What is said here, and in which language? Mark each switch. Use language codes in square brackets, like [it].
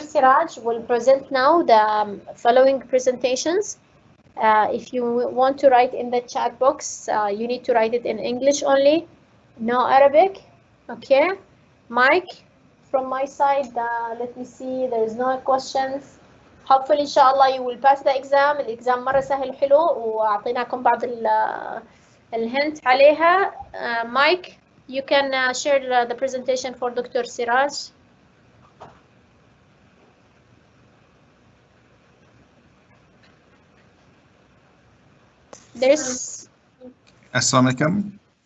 [en] Siraj will present now the following presentations. If you want to write in the chat box, you need to write it in English only, no Arabic. Okay. Mike, from my side, let me see, there is no questions. Hopefully, inshallah, you will pass the exam. [ar] الإكزام مرة سهل حلو وأعطيناكم بعض الهنت عليها. [en] Mike, you can share the presentation for Dr. Siraj. There's. [ar] Assalamu alaikum.